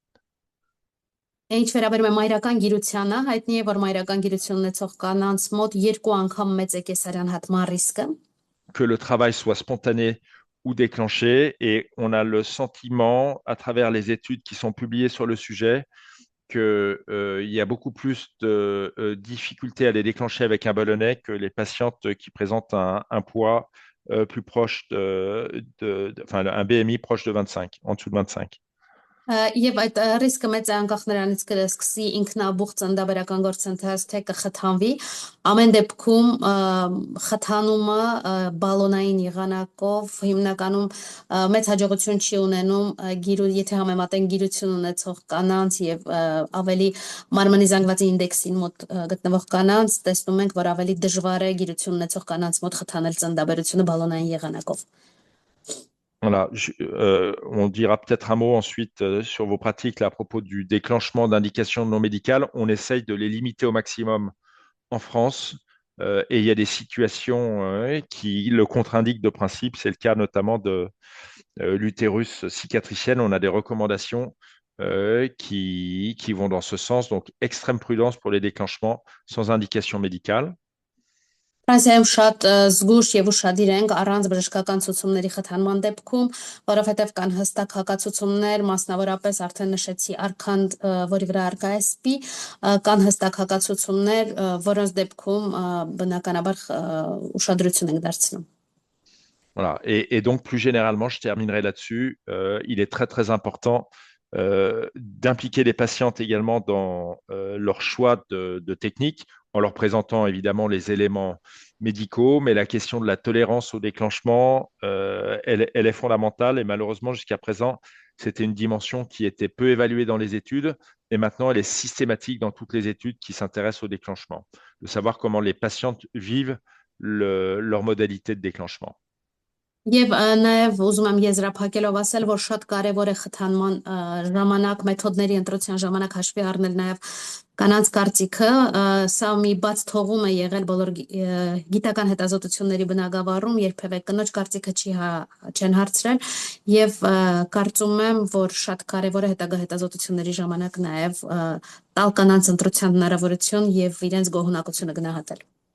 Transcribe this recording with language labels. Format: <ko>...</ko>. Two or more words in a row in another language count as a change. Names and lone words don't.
<hy>Ինչ վերաբերում է մայրական գիրությանը, հայտնի է, որ մայրական գիրություն ունեցող կանանց մոտ 2 անգամ մեծ է կեսարյան հատման ռիսկը։</hy> <fr>Que le travail soit spontané ou déclenché, et on a le sentiment, à travers les études qui sont publiées sur le sujet, qu'il y a beaucoup plus de difficultés à les déclencher avec un ballonnet que les patientes qui présentent un poids plus proche enfin, un BMI proche de 25, en dessous de 25.</fr> <hy>Եվ այդ ռիսկը մեծ է անկախ նրանից կսկսի ինքնաբուխ ծննդաբերական գործընթաց, թե կխթանվի։ Ամեն դեպքում խթանումը բալոնային եղանակով հիմնականում մեծ հաջողություն չի ունենում, եթե համեմատենք գիրություն ունեցող կանանց եւ ավելի մարմնի զանգվածի ինդեքսին մոտ գտնվող կանանց, տեսնում ենք, որ ավելի դժվար է գիրություն ունեցող կանանց մոտ խթանել ծննդաբերությունը բալոնային եղանակով։</hy> <fr>Voilà, on dira peut-être un mot ensuite sur vos pratiques là, à propos du déclenchement d'indications non médicales. On essaye de les limiter au maximum en France et il y a des situations qui le contre-indiquent de principe. C'est le cas notamment de l'utérus cicatriciel. On a des recommandations qui vont dans ce sens. Donc, extrême prudence pour les déclenchements sans indication médicale.</fr> <hy>Ֆրանսիայում շատ զգուշ եւ ուշադիր ենք առանց բժշկական ցուցումների խթանման դեպքում, որովհետեւ կան հստակ հակացուցումներ, մասնավորապես արդեն նշեցի արքանդ, որի վրա արկա է սպի, կան հստակ հակացուցումներ, որոնց դեպքում բնականաբար ուշադրություն ենք դարձնում։</hy> <fr>Voilà. Et donc, plus généralement, je terminerai là-dessus. Il est très, très important d'impliquer les patientes également dans leur choix de technique, en leur présentant évidemment les éléments médicaux, mais la question de la tolérance au déclenchement, elle est fondamentale et malheureusement, jusqu'à présent, c'était une dimension qui était peu évaluée dans les études et maintenant, elle est systématique dans toutes les études qui s'intéressent au déclenchement, de savoir comment les patientes vivent leur modalité de déclenchement.</fr> <hy>Եվ նաև ուզում եմ եզրափակելով ասել, որ շատ կարևոր է խթանման ժամանակ, մեթոդների ընտրության ժամանակ հաշվի առնել նաև կանանց կարծիքը, սա մի բաց թողում է եղել բոլոր գիտական հետազոտությունների բնագավառում, երբևէ կնոջ կարծիքը չեն հարցրել եւ կարծում եմ, որ շատ կարևոր է հետագա հետազոտությունների ժամանակ նաև տալ կանանց ընտրության հնարավորություն եւ իրենց գոհունակությունը գնահատել։</hy>